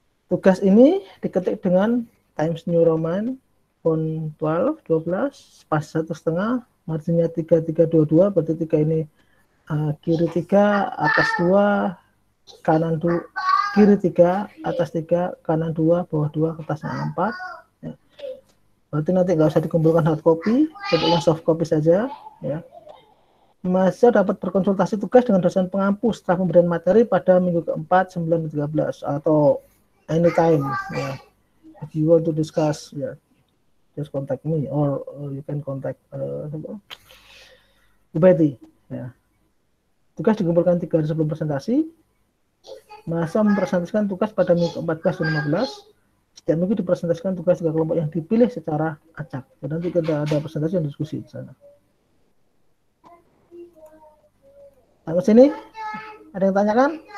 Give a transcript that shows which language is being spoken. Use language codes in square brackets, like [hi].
[id] Tugas ini diketik dengan Times New Roman font 12, spasi 1,5, marginnya 3322, berarti 3 ini kiri 3, atas 2, kanan 2, kiri 3, atas 3, kanan 2, bawah 2, kertasnya 4. Ya. Berarti nanti nggak usah dikumpulkan hard copy, bentuknya soft copy saja. Ya. Mahasiswa dapat berkonsultasi tugas dengan dosen pengampu setelah pemberian materi pada minggu keempat, 9, 13, atau anytime. Ya. [en] If you want to discuss, [id] ya, [en] just contact me or you can contact Bu Betty. [id] Ya. Tugas dikumpulkan 3 hari sebelum presentasi. Mahasiswa mempresentasikan tugas pada minggu 14 dan 15. Setiap minggu dipresentasikan tugas 3 kelompok yang dipilih secara acak. Dan nanti kita ada presentasi dan diskusi di sana. Sampai sini, ada yang tanyakan?